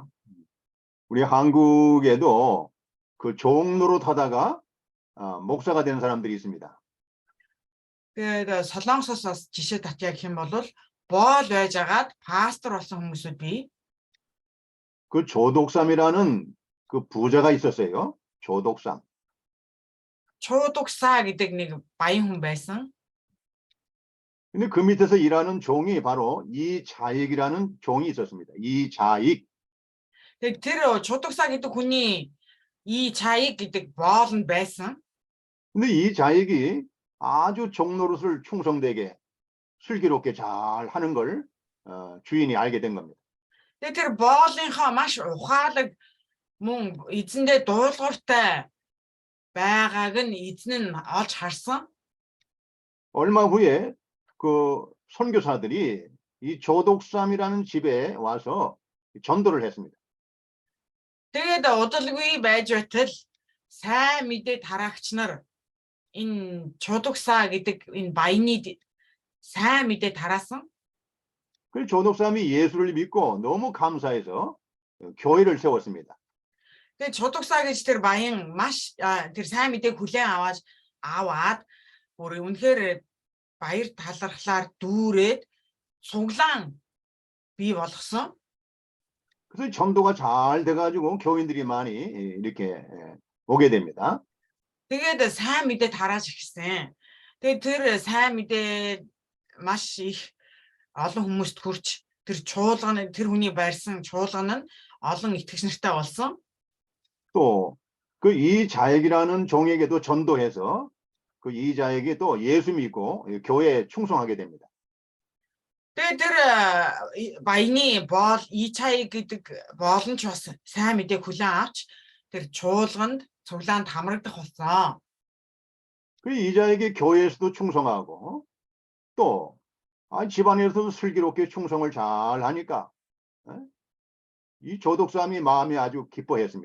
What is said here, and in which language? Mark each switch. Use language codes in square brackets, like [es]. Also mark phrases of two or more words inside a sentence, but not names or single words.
[ko] 우리 한국에도 그 종로로 타다가 목사가 된 사람들이 있습니다. [mn] Тэгээд Солонгосоос бас жишээ татъя гэх юм бол боол байж агаад пастор болсон хүмүүсүүд бий. [ko] 그 조독삼이라는 그 부자가 있었어요. 조독삼. [mn] Чуудуксаа гэдэг нэг баян хүн байсан. [ko] 근데 그 밑에서 일하는 종이 바로 이자익이라는 종이 있었습니다. 이자익. [mn] Тэгээд тэр Чуудуксаа гэдэг хүний 이 자익 гэдэг боол нь байсан. [ko] 근데 이자익이 아주 종노릇을 충성되게 슬기롭게 잘 하는 걸 주인이 알게 된 겁니다. [mn] Тэгээд тэр боолынхаа маш ухаалаг мөн эзэндээ дуулууртай байгааг нь эзэн нь олж харсан. [ko] 얼마 후에 그 선교사들이 이 조독삼이라는 집에 와서 전도를 했습니다. [mn] Тэгээд удалгүй байж байтал сайн мэдээ тараагч нар энэ чудагсаа гэдэг энэ баяны сайн мэдээ тараасан. [ko] 그 조독삼이 예수를 믿고 너무 감사해서 교회를 세웠습니다. [mn] Тэгээд чудагсаа гэж тэр баян маш тэр сайн мэдээг хүлээн аваад бүр үнэхээр баяр талархлаар дүүрээд цуглаан бий болгосон. [ko] 그래서 전도가 잘 돼가지고 교인들이 많이 이렇게 오게 됩니다. [mn] Тэгээд сайн мэдээ тарааж эхэлсэн. Тэгээд тэр сайн мэдээ маш их олон хүмүүст хүрч тэр чуулган тэр хүний барьсан чуулган нь олон итгэгч нартай болсон. [ko] 또 그 이자액이라는 종에게도 전도해서 그 이자액이 또 예수 믿고 교회에 충성하게 됩니다. [mn] Тэгээд тэр баяны боол ичай гэдэг боолн ч бас сайн мэдээ хүлээн авч тэр чуулганд цуглаанд хамрагдах болсон. [ko] 그 이자액이 교회에서도 충성하고 또 집안에서도 슬기롭게 충성을 잘 하니까 이 조독삼이 마음이 아주 기뻐했습니다.